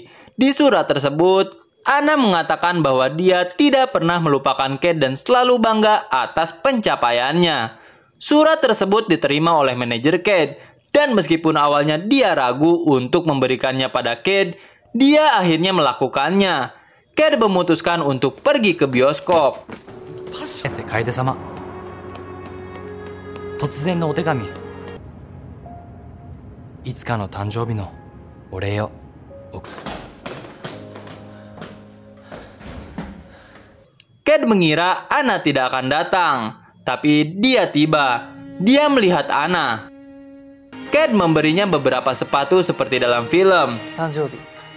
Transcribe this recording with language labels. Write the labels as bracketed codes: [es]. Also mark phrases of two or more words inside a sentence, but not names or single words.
[id] Di surat tersebut, Anna mengatakan bahwa dia tidak pernah melupakan Cade dan selalu bangga atas pencapaiannya. Surat tersebut diterima oleh manajer Cade, dan meskipun awalnya dia ragu untuk memberikannya pada Cade, dia akhirnya melakukannya. Cade memutuskan untuk pergi ke bioskop. [ja] 楓様、突然のお手紙。いつかの誕生日のお礼を。 [id] Cade mengira Anna tidak akan datang, tapi dia tiba. Dia melihat Anna. Cade memberinya beberapa sepatu seperti dalam film. [ja] 誕生日